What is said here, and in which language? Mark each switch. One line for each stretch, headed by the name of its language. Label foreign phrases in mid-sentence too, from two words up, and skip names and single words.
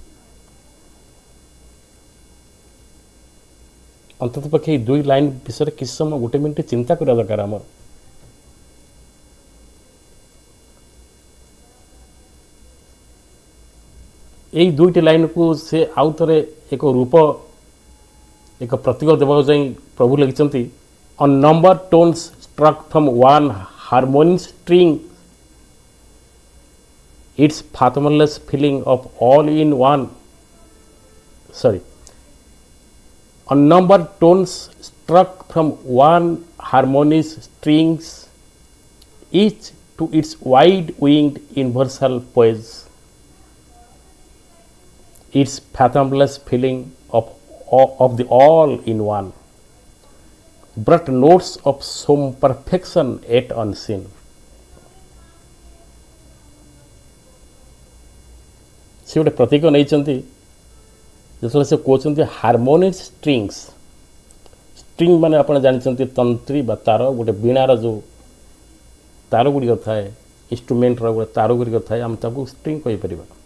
Odia: ଅନ୍ତତଃ ପକ୍ଷେ ଏଇ ଦୁଇ ଲାଇନ୍ ବିଷୟରେ କିଛି ସମୟ, ଗୋଟେ ମିନିଟ୍ ଚିନ୍ତା କରିବା ଦରକାର ଆମର। ଏଇ ଦୁଇଟି ଲାଇନ୍କୁ ସେ ଆଉ ଥରେ ଏକ ରୂପ, ଏକ ପ୍ରତୀକ ଦେବାକୁ ଯାଇ ପ୍ରଭୁ ଲେଖିଛନ୍ତି,
English: unnumbered tones struck from one harmonious string, its fathomless feeling of all in one. Unnumbered tones struck from one harmonious strings, each to its wide-winged universal poise, its fathomless feeling of the all in one, brought notes of some perfection yet unseen.
Odia: ସେ ଗୋଟେ ପ୍ରତୀକ ନେଇଛନ୍ତି। ଯେତେବେଳେ ସେ କହୁଛନ୍ତି
English: harmonious strings,
Odia: ଷ୍ଟ୍ରିଙ୍ଗ ମାନେ ଆପଣ ଜାଣିଛନ୍ତି ତନ୍ତ୍ରୀ ବା ତାର, ଗୋଟେ ବୀଣାର ଯେଉଁ ତାର ଗୁଡ଼ିକ ଥାଏ, ଇନଷ୍ଟ୍ରୁମେଣ୍ଟର ଗୋଟେ ତାର ଗୁଡ଼ିକ ଥାଏ, ଆମେ ତାକୁ ଷ୍ଟ୍ରିଙ୍ଗ କହିପାରିବା।